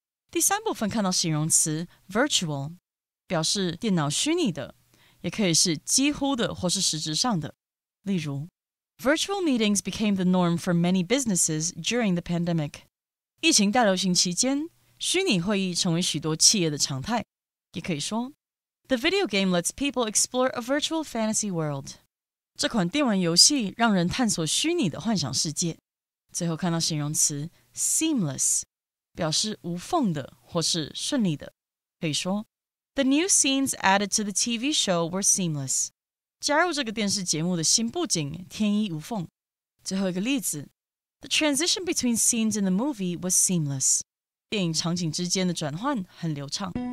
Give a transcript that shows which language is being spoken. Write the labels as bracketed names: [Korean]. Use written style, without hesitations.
[Chinese] 第三部分看到形容词 virtual， 表示电脑虚拟的，也可以是几乎的或是实质上的。例如 [English] Virtual meetings became the norm for many businesses during the pandemic. [Chinese] 疫情大流行期间，虚拟会议成为许多企业的常态。也可以说 [English] The video game lets people explore a virtual fantasy world. [Chinese] 这款电玩游戏让人探索虚拟的幻想世界。最后看到形容词 seamless，表示无缝的或是顺利的。可以说 [English] The new scenes added to the TV show were seamless. [Chinese] 加入这个电视节目的新布景天衣无缝。最后一个例子 [English] The transition between scenes in the movie was seamless. [Chinese] 电影场景之间的转换很流畅。